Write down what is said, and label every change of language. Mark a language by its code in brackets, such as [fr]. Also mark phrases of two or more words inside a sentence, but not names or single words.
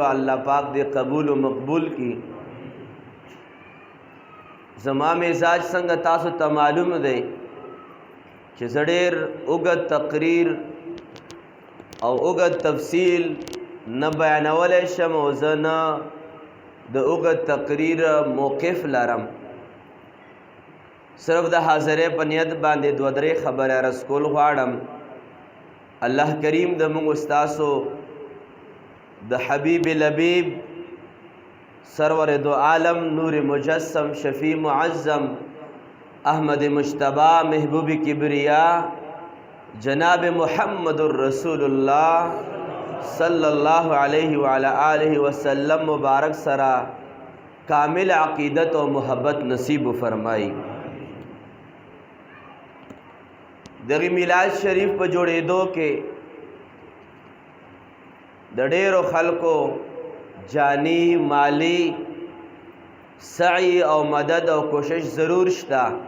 [ps] الله پاک دې قبول و مقبول کی. زما مزاج څنګه تاسو ته معلوم دی چې زه ډېر اوږد تقریر او اوږد تفصیل نه بیانولی شم او زه نه د اوږد تقریر موقف لرم. صرف د حاضرۍ په نیت باندې دوه درې خبرې عرض کول غواړم. الله کریم د موږ استاسو د حبیب لبیب سرور دو عالم نور مجسم شفیع معظم احمد مجتبی محبوب کبریا جناب محمد الرسول اللہ [ar] صلی اللہ علیہ وعلی آلہ وسلم [ps] مبارک سرا کامل عقیدت و محبت نصیب فرمائی. دغی میلاد شریف په جوړېدو کې د ډېرو خلکو جانی مالی سعی او مدد او کوشش ضرور شته